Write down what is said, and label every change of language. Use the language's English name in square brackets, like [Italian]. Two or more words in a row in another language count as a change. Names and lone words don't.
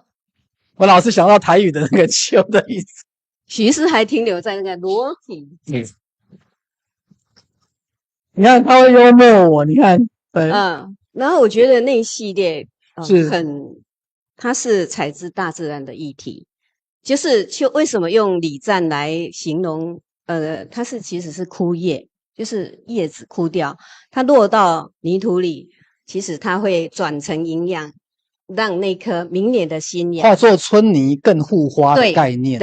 [Chinese] 我老是想到台語的那個秋的意思。徐氏還停留在那個裸體。你看他會幽默我，你看，對，然後我覺得那一系列是它是採自大自然的議題，就是為什麼用禮讚來形容？它其實是枯葉，就是葉子枯掉，它落到泥土裡，其實它會轉成營養，讓那顆明年的新芽化作春泥更護花的概念。